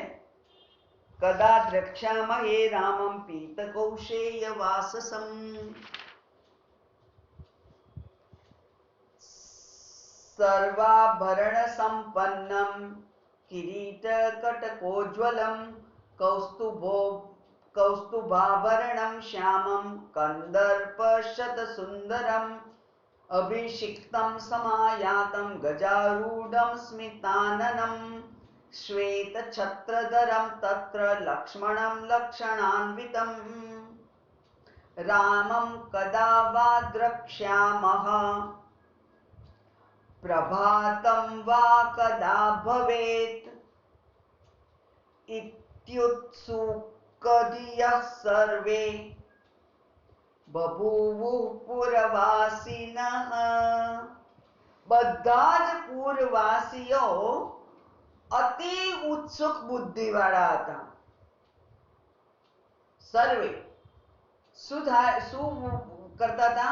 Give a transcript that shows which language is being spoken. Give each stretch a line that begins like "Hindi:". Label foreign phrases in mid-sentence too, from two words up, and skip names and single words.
Sanskrit: કદા દ્રક્ષ્યામહે રામં પીતકૌશેય વાસસમ સર્વાભરણ સંપન્નમ કિરીટ કટકોજ્વલમ कौस्तुभाभरणं श्यामं कन्दर्पशतसुन्दरम् अभिषिक्तं समायातं गजारूढं स्मिताननं श्वेतछत्रधरं तत्र लक्ष्मणं लक्षणान्वितं रामं कदा वा द्रक्ष्यामः प्रभातं वा कदा भवेत् इत्युत्सुकधियः सर्वे બભૂવુઃ પુરવાસીનઃ.
Gujarati: બધા જ પૂરવાસીઓ અતિ ઉત્સુક બુદ્ધિવાળા હતા. સર્વે શું કરતા હતા?